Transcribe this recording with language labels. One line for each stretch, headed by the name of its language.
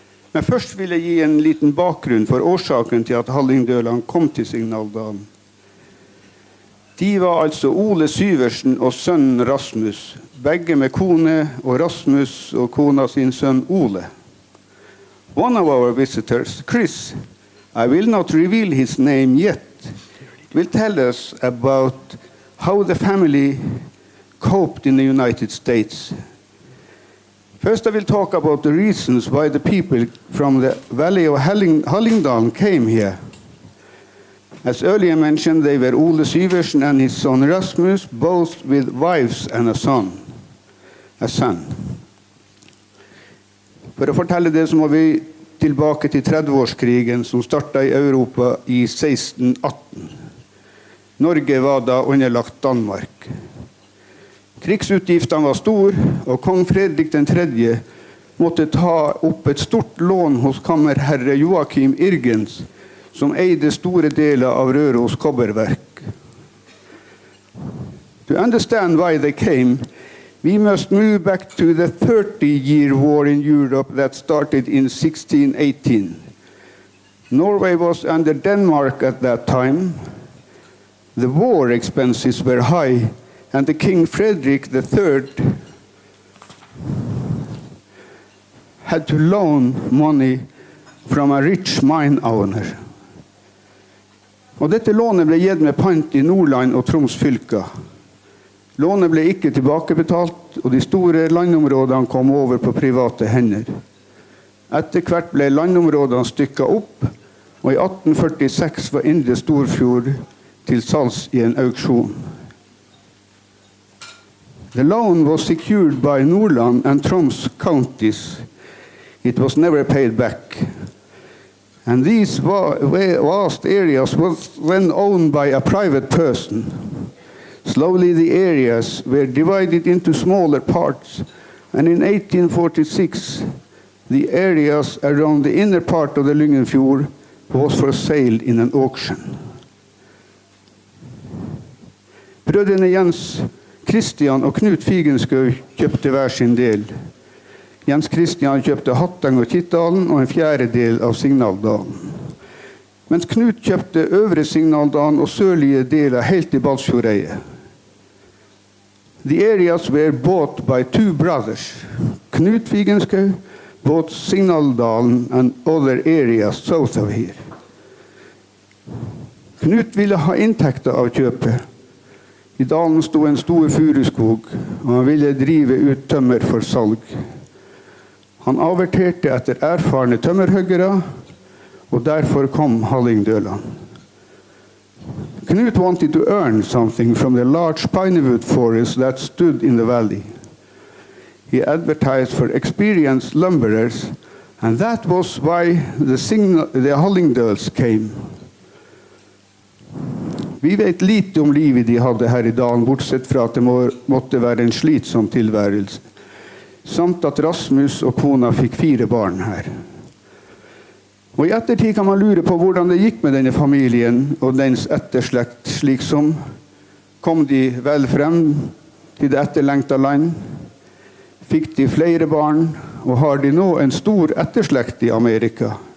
Norwegian: Men først vil jeg gi en liten bakgrunn for årsaken til at hallingdølene kom til Signaldalen. De var altså Ole Syversen og sønnen Rasmus, begge med kone, og Rasmus og kona sin sønn Ole.
English: One of our visitors, Chris, I will not reveal his name yet, will tell us about how the family coped in the United States. First, I will talk about the reasons why the people from the valley of Hallingdalen came here. As earlier mentioned, they were Ole Syversen and his son Rasmus, both with wives and a son.
Norwegian: For å fortelle det så må vi tilbake til 30-årskrigen som startet i Europa i 1618. Norge var da underlagt Danmark. Krigsutgiftene var stor, og kong Fredrik III måtte ta opp et stort lån hos kammerherre Joachim Irgens, som eide store deler av Røros kobberverk.
English: To understand why they came, we must move back to the 30-year war in Europe that started in 1618. Norway was under Denmark at that time. The war expenses were high, and the King Frederick III had to loan money from a rich mine owner.
Norwegian: Og dette lånet ble gitt med pant i Nordland og Troms fylker. Lånet ble ikke tilbakebetalt, og de store landområdene kom over på private hender. Etter hvert ble landområdene stykket opp, og i 1846 var Indre Storfjord til salgs i en auksjon.
English: The loan was secured by Nordland and Troms counties. It was never paid back. And these vast areas were then owned by a private person. Slowly the areas were divided into smaller parts, and in 1846 the areas around the inner part of the Lyngenfjord was for sale in an auction.
Norwegian: Brødrene Jens Christian og Knut Figenschou kjøpte hver sin del. Jens Christian kjøpte Hatteng og Kittdalen og en fjerdedel av Signaldalen. Mens Knut kjøpte øvre Signaldalen og sørlige deler helt til Balsfjordeiet.
English: The areas were bought by two brothers. Knut Figenschou bought Signaldalen and other areas south of here.
Norwegian: Knut ville ha inntekter av kjøpet. I dalen stod en stor furuskog, og han ville drive ut tømmer for salg. Han averterte etter erfarne tømmerhuggere, og derfor kom hallingdølene.
English: Knut wanted to earn something from the large pinewood forest that stood in the valley. He advertised for experienced lumberers, and that was why the hallingdøls came.
Norwegian: Vi vet lite om livet de hadde her i dalen, bortsett fra at det måtte være en slitsom tilværelse, samt at Rasmus og kona fikk 4 barn her. Og i ettertid kan man lure på hvordan det gikk med denne familien og dens etterslekt, slik som kom de vel frem til det etterlengta land, fikk de flere barn, og har de nå en stor etterslekt i Amerika.